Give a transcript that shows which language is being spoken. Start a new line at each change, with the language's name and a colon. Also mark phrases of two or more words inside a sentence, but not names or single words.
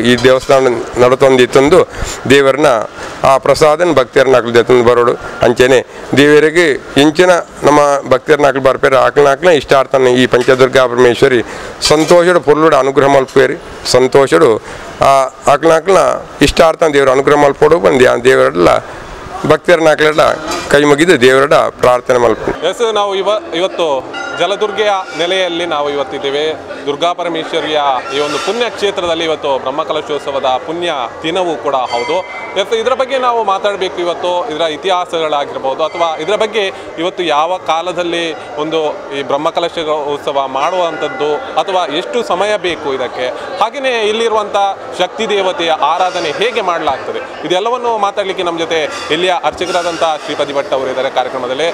Tulu: ಈ ದೇವಸ್ಥಾನ ನಡತೊಂದಿತ್ತಂದು ದೇವರನ್ನ ಆ ಪ್ರಸಾದನ ಭಕ್ತಿಯರ್ನಾಕ್ಲು ದೆತ್ತಂದು ಬರೋಡು ಅಂಚೆನೆ ದೇವರಿಗೆ ಇಂಚಿನ ನಮ್ಮ ಭಕ್ತಿಯರ್ನಾಕ್ಲು ಬರ್ಪೇರಿ ಆಕ್ಲನಾಕ್ಲ ಇಷ್ಟಾರ್ಥನ ಈ ಪಂಚದುರ್ಗಾ ಪರಮೇಶ್ವರಿ ಸಂತೋಷಡು ಪೊರ್ಲುಡ ಅನುಗ್ರಹ ಮಲ್ಪೇರಿ ಸಂತೋಷಡು ಆ ಆಕ್ಲನಾಕ್ಲ ಇಷ್ಟಾರ್ಥ ದೇವರ ಅನುಗ್ರಹ ಮಲ್ಪೋಡು ಬಂದು ಆ ದೇವರೆಲ್ಲ ಭಕ್ತಿಯರ್ನಾಕ್ಲೆಲ್ಲ ಕೈ ಮುಗಿದು ದೇವರ ಪ್ರಾರ್ಥನೆ ಮಲ್ಪ
Kannada: ನಾವು ಇವತ್ತು ಜಲದುರ್ಗೆಯ ನೆಲೆಯಲ್ಲಿ ನಾವು ಇವತ್ತಿದ್ದೇವೆ. ದುರ್ಗಾ ಪರಮೇಶ್ವರಿಯ ಈ ಒಂದು ಪುಣ್ಯ ಕ್ಷೇತ್ರದಲ್ಲಿ ಇವತ್ತು ಬ್ರಹ್ಮಕಲಶೋತ್ಸವದ ಪುಣ್ಯ ದಿನವೂ ಕೂಡ ಹೌದು. ಇದರ ಬಗ್ಗೆ ನಾವು ಮಾತಾಡಬೇಕು. ಇವತ್ತು ಇದರ ಇತಿಹಾಸಗಳಾಗಿರ್ಬೋದು ಅಥವಾ ಇದರ ಬಗ್ಗೆ ಇವತ್ತು ಯಾವ ಕಾಲದಲ್ಲಿ ಒಂದು ಈ ಬ್ರಹ್ಮಕಲಶ ಉತ್ಸವ ಮಾಡುವಂಥದ್ದು ಅಥವಾ ಎಷ್ಟು ಸಮಯ ಬೇಕು ಇದಕ್ಕೆ, ಹಾಗೆಯೇ ಇಲ್ಲಿರುವಂಥ ಶಕ್ತಿ ದೇವತೆಯ ಆರಾಧನೆ ಹೇಗೆ ಮಾಡಲಾಗ್ತದೆ, ಇದೆಲ್ಲವನ್ನು ಮಾತಾಡಲಿಕ್ಕೆ ನಮ್ಮ ಜೊತೆ ಇಲ್ಲಿಯ ಅರ್ಚಕರಾದಂಥ ಶ್ರೀಪತಿ ಭಟ್ ಅವರು ಇದ್ದಾರೆ ಕಾರ್ಯಕ್ರಮದಲ್ಲಿ.